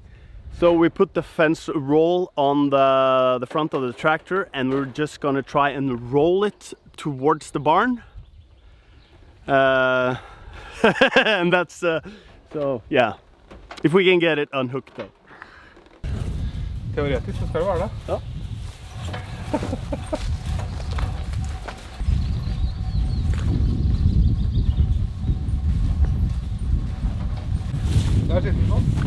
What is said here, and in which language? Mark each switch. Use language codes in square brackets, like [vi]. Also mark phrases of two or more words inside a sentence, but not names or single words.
[en] So we put the fence roll on the front of the tractor, and we're just gonna try and roll it towards the barn. And that's so yeah. If we can get it unhooked though. [no] Teoretisk så skal det være det. Ja. Der sitter den sånn.